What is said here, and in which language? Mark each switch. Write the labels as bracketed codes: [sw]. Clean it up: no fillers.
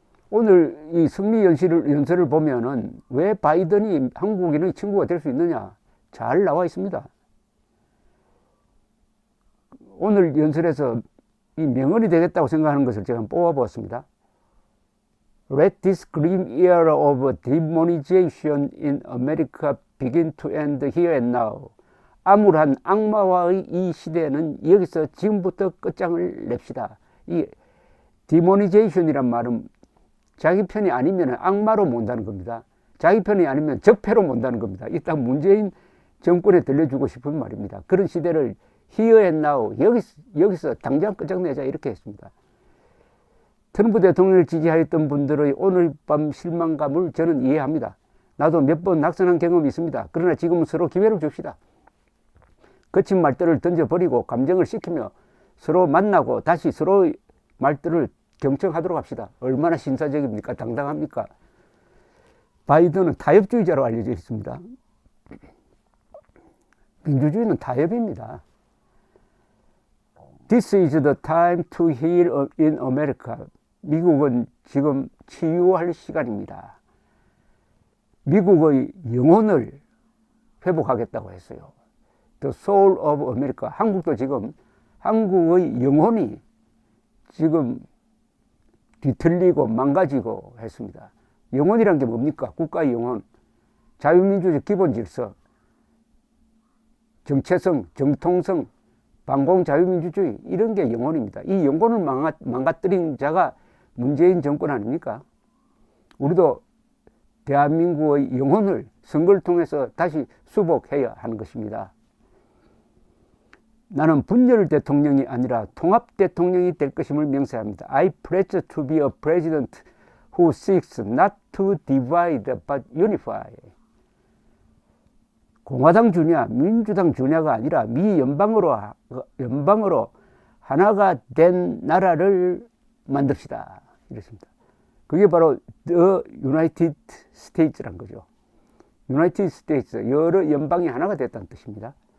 [ko] 오늘 이 승리 연설을 보면은 왜 바이든이 한국인의 친구가 될 수 있느냐 잘 나와 있습니다. 오늘 연설에서 이 명언이 되겠다고 생각하는 것을 제가 뽑아보았습니다. [en] Let this grim era of demonization in America begin to end here and now. [ko] 암울한 악마와의 이 시대는 여기서 지금부터 끝장을 냅시다. 이 demonization이란 말은 자기 편이 아니면 악마로 본다는 겁니다. 자기 편이 아니면 적폐로 본다는 겁니다. 이딴 문재인 정권에 들려주고 싶은 말입니다. 그런 시대를 [en] here and now, [ko] 여기서 당장 끝장내자 이렇게 했습니다. 트럼프 대통령을 지지하였던 분들의 오늘 밤 실망감을 저는 이해합니다. 나도 몇 번 낙선한 경험이 있습니다. 그러나 지금은 서로 기회를 줍시다. 거친 말들을 던져버리고 감정을 식히며 서로 만나고 다시 서로의 말들을 경청하도록 합시다. 얼마나 신사적입니까? 당당합니까? 바이든은 타협주의자로 알려져 있습니다. 민주주의는 타협입니다. [en] This is the time to heal in America. [ko] 미국은 지금 치유할 시간입니다. 미국의 영혼을 회복하겠다고 했어요. [en] The soul of America. [ko] 한국도 지금 한국의 영혼이 지금 뒤틀리고 망가지고 했습니다. 영혼이란 게 뭡니까? 국가의 영혼. 자유민주주의 기본 질서, 정체성, 정통성, 반공 자유민주주의 이런 게 영혼입니다. 이 영혼을 망가뜨린 자가 문재인 정권 아닙니까? 우리도 대한민국의 영혼을 선거를 통해서 다시 수복해야 하는 것입니다. 나는 분열 대통령이 아니라 통합 대통령이 될 것임을 명세합니다. [en] I pledge to be a president who seeks not to divide but unify. [ko] 공화당 주냐 민주당 주냐가 아니라 미 연방으로 하나가 된 나라를 만듭시다 이랬습니다. 그게 바로 The United States란 거죠. United States, 여러 연방이 하나가 됐다는 뜻입니다.